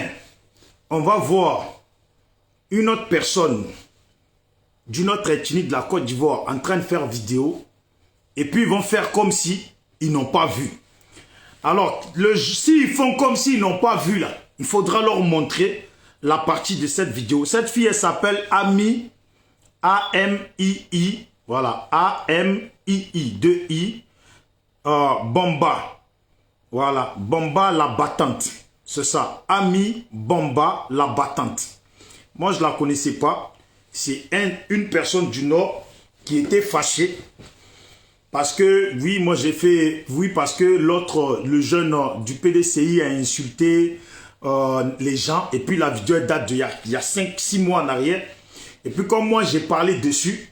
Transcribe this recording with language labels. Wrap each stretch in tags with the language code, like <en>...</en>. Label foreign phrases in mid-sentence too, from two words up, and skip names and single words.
<fr>On va voir une autre personne d'une autre ethnie de la Côte d'Ivoire en train de faire vidéo. Et puis ils vont faire comme si ils n'ont pas vu. Alors, s'ils font comme s'ils n'ont pas vu là, il faudra leur montrer la partie de cette vidéo. Cette fille, elle s'appelle Ami, A-M-I-I, voilà, A-M-I-I, 2-I. Bomba, voilà, Bomba la battante, c'est ça, Ami Bomba la battante. Moi je la connaissais pas, c'est une personne du Nord qui était fâchée parce que, oui, moi j'ai fait, oui, parce que l'autre, le jeune du PDCI a insulté les gens et puis la vidéo date d'il y a 5-6 mois en arrière et puis comme moi j'ai parlé dessus.</fr>